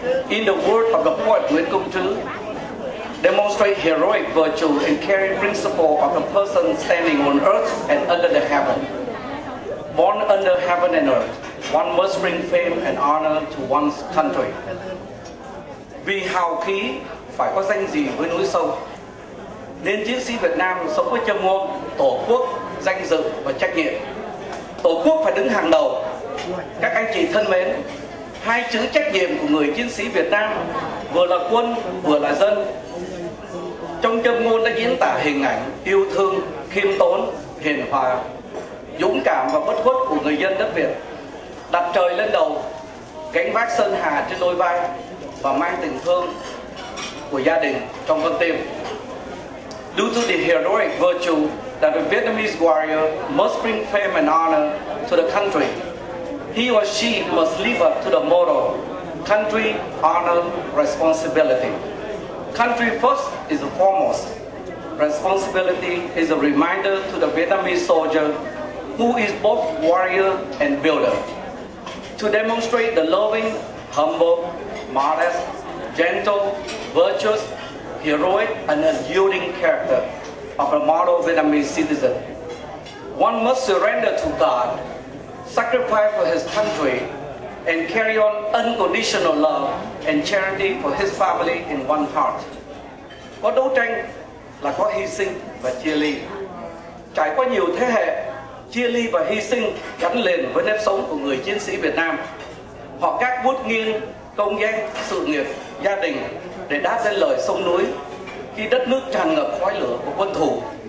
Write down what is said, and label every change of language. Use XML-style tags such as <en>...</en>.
<en>In the word of the poet Nguyễn Công Trứ, demonstrate heroic virtue and carry principle of a person standing on earth and under the heaven. Born under heaven and earth, one must bring fame and honor to one's country.</en> <vi>Vì hào khí phải có danh gì với núi sông, nên chiến sĩ Việt Nam sống với châm ngôn tổ quốc, danh dự và trách nhiệm. Tổ quốc phải đứng hàng đầu. Các anh chị thân mến, hai chữ trách nhiệm của người chiến sĩ Việt Nam vừa là quân vừa là dân. Trong châm ngôn đã diễn tả hình ảnh yêu thương, khiêm tốn, hiền hòa, dũng cảm và bất khuất của người dân đất Việt. Đặt trời lên đầu, gánh vác sơn hà trên đôi vai và mang tình thương của gia đình trong con tim.</vi> <en>Due to the heroic virtue that a Vietnamese warrior must bring fame and honor to the country, he or she must live up to the motto, country, honor, responsibility. Country first is the foremost. Responsibility is a reminder to the Vietnamese soldier who is both warrior and builder, to demonstrate the loving, humble, modest, gentle, virtuous, heroic, and unyielding character of a model Vietnamese citizen. One must surrender to God, sacrifice for his country, and carry on unconditional love and charity for his family in one heart.</en> <vi>Có đấu tranh là có hy sinh và chia ly. Trải qua nhiều thế hệ, chia ly và hy sinh gắn liền với nếp sống của người chiến sĩ Việt Nam. Họ gác bút nghiêng công danh, sự nghiệp, gia đình để đáp lên lời sông núi khi đất nước tràn ngập khói lửa của quân thù.</vi>